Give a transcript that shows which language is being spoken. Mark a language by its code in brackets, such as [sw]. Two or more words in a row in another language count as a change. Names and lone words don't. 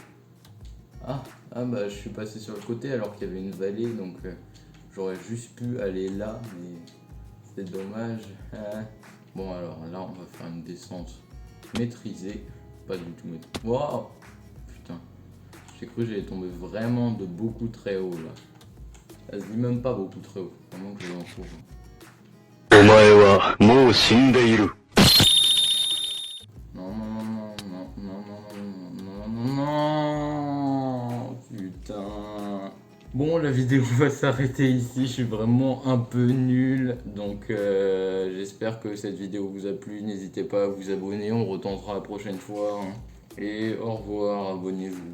[fr] Ah bah je suis passé sur le côté alors qu'il y avait une vallée, donc j'aurais juste pu aller là, mais c'est dommage. Bon alors là, on va faire une descente maîtrisée. Pas du tout maîtrisée. Waouh! Putain, j'ai cru que j'allais tomber vraiment de beaucoup très haut là. Ça se dit même pas beaucoup très haut, vraiment que je l'en trouve. [ja] お前はもう死んでいる。 [fr] Non, non, non, non, non, non, non, non, non, non, putain. Bon, la vidéo va s'arrêter ici, je suis vraiment un peu nul, donc j'espère que cette vidéo vous a plu, n'hésitez pas à vous abonner, on retentera la prochaine fois, hein. Et au revoir, abonnez-vous.